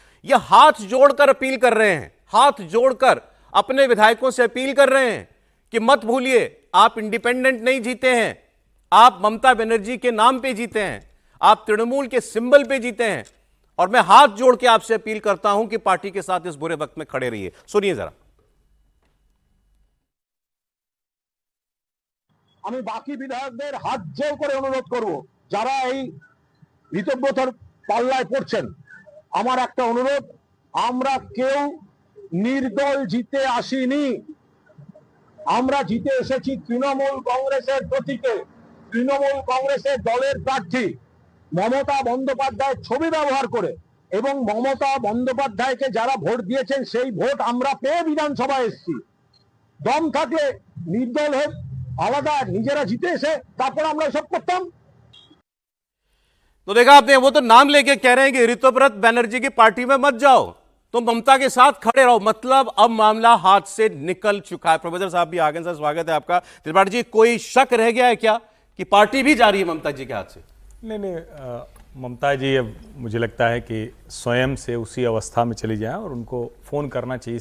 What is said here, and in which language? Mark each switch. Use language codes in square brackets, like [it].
[hi] ये हाथ जोड़कर अपील कर रहे हैं, हाथ जोड़कर अपने विधायकों से अपील कर रहे हैं कि मत भूलिए, आप इंडिपेंडेंट नहीं जीते हैं, आप ममता बनर्जी के नाम पे जीते हैं, आप तृणमूल के सिंबल पे जीते हैं और मैं हाथ जोड़ के आपसे अपील करता हूं कि पार्टी के साथ इस बुरे वक्त में खड़े रहिए। सुनिए जरा। [bn] আমি বাকি বিধায়কদের হাত জোড় করে অনুরোধ করব, যারা এই ঋতব্রতর পাল্লায় পড়ছেন, আমার একটা অনুরোধ, আমরা কেউ নির্দল জিতে আসিনি, আমরা জিতে এসেছি তৃণমূল কংগ্রেসের প্রতীকে। তৃণমূল কংগ্রেসের দলের প্রার্থী মমতা বন্দ্যোপাধ্যায়ের ছবি ব্যবহার করে এবং মমতা বন্দ্যোপাধ্যায়কে যারা ভোট দিয়েছেন সেই ভোট আমরা পেয়ে বিধানসভায় এসেছি। দম থাকলে নির্দল হয়ে আলাদা নিজেরা জিতে এসে তারপর আমরা সব করতাম। [hi] तो देखा आपने, वो तो नाम लेके कह रहे हैं कि ऋतुव्रत बनर्जी की पार्टी में मत जाओ, तो ममता के साथ खड़े रहो। मतलब अब मामला हाथ से निकल चुका है। प्रोफेसर साहब भी आगे, सर स्वागत है आपका। त्रिपाठी जी, कोई शक रह गया है क्या कि पार्टी भी जा रही है ममता जी के हाथ से? नहीं, ममता जी अब मुझे लगता है कि स्वयं से उसी अवस्था में चली जाएं और उनको फ़ोन करना चाहिए।